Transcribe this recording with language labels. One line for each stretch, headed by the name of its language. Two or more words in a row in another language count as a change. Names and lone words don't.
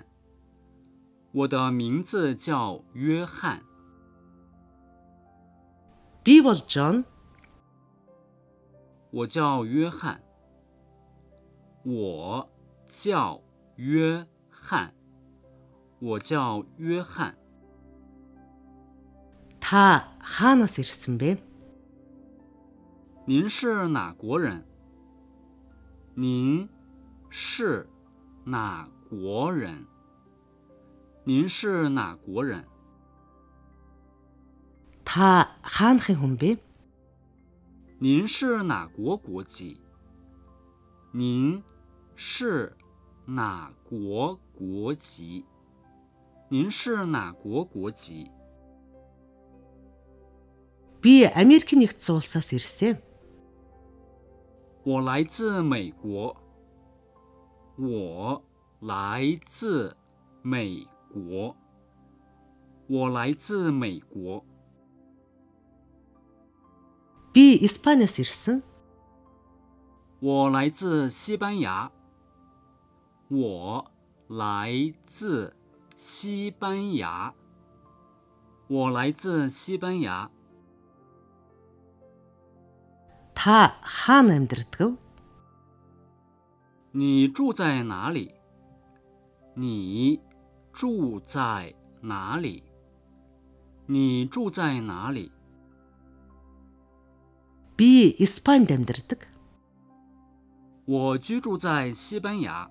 Chinese: 我的名字叫约翰。
Mongolian: Би бол John.
Chinese: 我叫约翰。我叫约翰。我叫约翰。
Mongolian: Та хаанаас ирсэн бэ?
Chinese: 您是哪国人？您是哪国人？您是哪国人？
Mongolian: Та хаанхын хүн бэ?
Chinese: 您是哪国国籍？您是哪国国籍？您是哪国国籍？
Mongolian: Би Америкийн нэгдсэн улсаас ирсэн.
Chinese: 我来自美国。我来自美国。我来自美国。
Mongolian: Би Испаниас ирсэн.
Chinese: 我来自西班牙。我来自西班牙。我来自西班牙。
Mongolian: Та хаана амьдардаг?
Chinese: 你住在哪里？你住在哪里？你住在哪里？
Mongolian: Би Испанид амьдардаг.
Chinese: 我居住在西班牙。